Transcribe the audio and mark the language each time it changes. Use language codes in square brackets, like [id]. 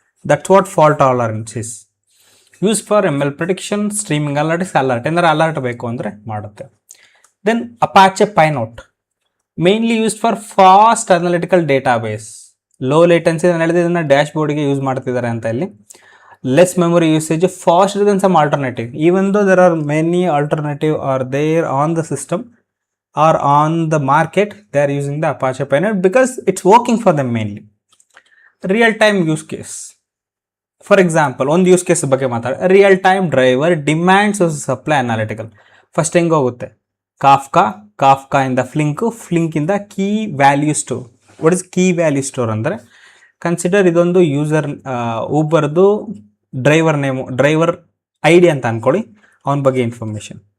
[en] That's what fault tolerance is. Use for ML prediction, streaming alerts, [kn] alert ಏನಾರು alert ಬೇಕು ಅಂದರೆ ಮಾಡುತ್ತೆ. [en] Then Apache Pinot, mainly used for fast analytical database. [kn] Low latency, ನಾನು ಹೇಳಿದೆ ಇದನ್ನು dash ಬೋರ್ಡ್ಗೆ use ಮಾಡ್ತಿದ್ದಾರೆ ಅಂತ. ಇಲ್ಲಿ less memory usage, [en] Faster than some alternative. Even though there are many alternative are there on the system or on the market, they are using the Apache Pioneer because it's working for them mainly. Real time use case, for example, [kn] ಒಂದು use case ಬಗ್ಗೆ ಮಾತಾಡ. [en] Real time driver demands supply analytical. First [kn] ಹೆಂಗೆ ಹೋಗುತ್ತೆ? ಕಾಫ್ಕಾ ಇಂದ ಫ್ಲಿಂಕ್ ಇಂದ key value store. [en] what is [kn] key value store ಅಂದರೆ, consider ಇದೊಂದು user ಊಬರ್ದು driver name, driver ID ಅಂತ ಅನ್ಕೊಳ್ಳಿ, ಅವನ ಬಗ್ಗೆ ಇನ್ಫಾರ್ಮೇಶನ್.